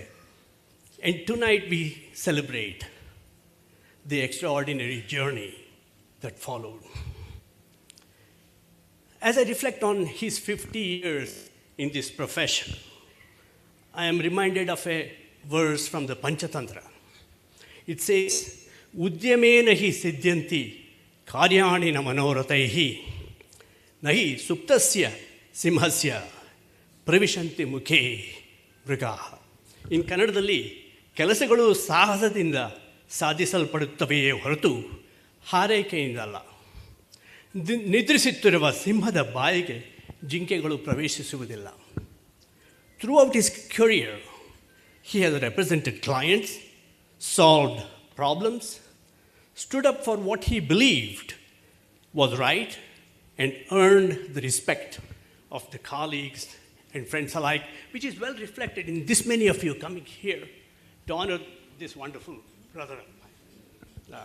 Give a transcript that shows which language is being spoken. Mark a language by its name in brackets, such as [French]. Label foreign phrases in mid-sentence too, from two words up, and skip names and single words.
[English] And tonight we celebrate the extraordinary journey that followed. As I reflect on his 50 years in this profession, I am reminded of a verse from the Panchatantra. It says, [Sanskrit] उद्यमेन हि सिध्यन्ति कार्याणि न मनोरथैः नहि सुप्तस्य सिंहस्य प्रविशन्ति मुखे मृगाः. [Kannada] In ಕನ್ನಡದಲ್ಲಿ, ಕೆಲಸಗಳು ಸಾಹಸದಿಂದ ಸಾಧಿಸಲ್ಪಡುತ್ತವೆಯೇ ಹೊರತು ಹಾರೈಕೆಯಿಂದಲ್ಲ. ನಿದ್ರಿಸುತ್ತಿರುವ ಸಿಂಹದ ಬಾಯಿಗೆ ಜಿಂಕೆಗಳು ಪ್ರವೇಶಿಸುವುದಿಲ್ಲ. [English] Throughout his career, he has represented clients, solved problems, stood up for what he believed was right, and earned the respect of the colleagues and friends alike, which is well reflected in this many of you coming here to honor this wonderful brother of mine.